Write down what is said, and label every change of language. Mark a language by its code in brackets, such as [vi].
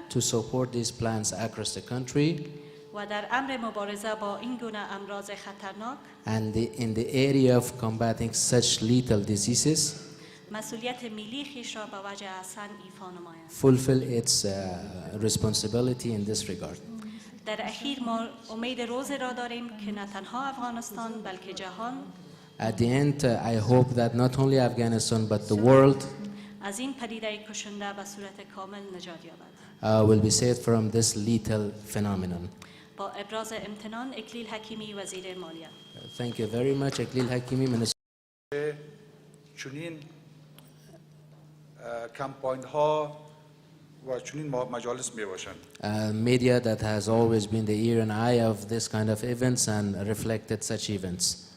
[en] to support these plans across the country, [fa] و در امر مبارزه با این گونه امراض خطرناک [en] and in the area of combating such lethal diseases, [fa] مسئولیت ملی خویش را به وجه احسن ایفا نماید. [en] fulfill its responsibility in this regard. [fa] در اخیر ما امید روز را داریم که نه تنها افغانستان بلکه جهان [en] At the end, I hope that not only Afghanistan but the world [fa] از این پدیده کشنده به صورت کامل نجات یابد. [en] will be saved from this lethal phenomenon. [fa] با ابراز امتنان اکلیل حکیمی وزیر مالیه. [en] Thank you very much, Eklil Hakimi, Minister. [fa] چنین کمپاین ها و چنین مجالس می باشند. [en] Media that has always been the ear and eye of this kind of events and reflected such events.